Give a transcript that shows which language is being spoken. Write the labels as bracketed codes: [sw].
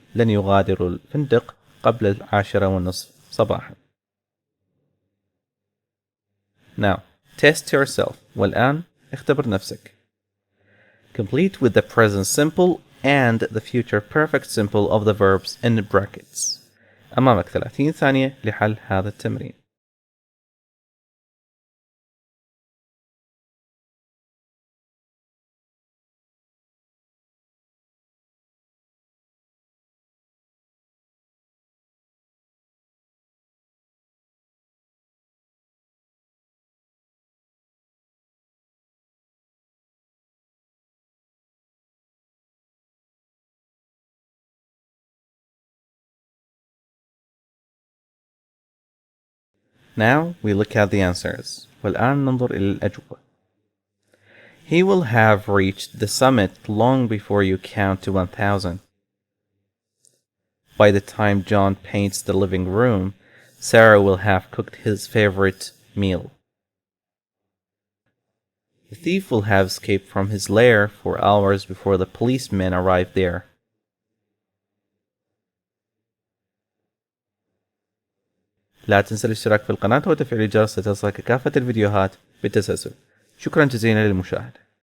[ar] لن يغادروا الفندق قبل 10:30 صباحا. [en] Now, test yourself. [ar] والآن اختبر نفسك. [en] Complete with the present simple and the future perfect simple of the verbs in brackets. [ar] أمامك 30 ثانية لحل هذا التمرين. [en] Now we look at the answers. [ar] والآن ننظر إلى الأجوبة. [en] He will have reached the summit long before you count to 1,000. By the time John paints the living room, Sarah will have cooked his favorite meal. The thief will have escaped from his lair for hours before the policemen arrive there. [ar] لا تنسى الاشتراك في القناة وتفعيل الجرس لتصلك كافة الفيديوهات بالتسلسل. شكرا جزيلا للمشاهدة.